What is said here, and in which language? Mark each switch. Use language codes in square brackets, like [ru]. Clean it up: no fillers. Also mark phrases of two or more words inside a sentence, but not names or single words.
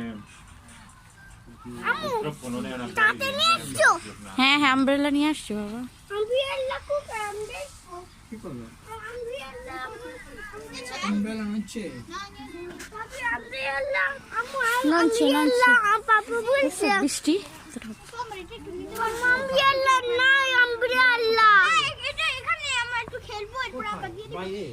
[it] Purtroppo non è una [bn] হ্যাঁ হ্যাঁ আমব্রেলা নিয়ে আসছি বাবা। [it] che cosa? Umbrella non c'è. Non c'è বৃষ্টি। Vai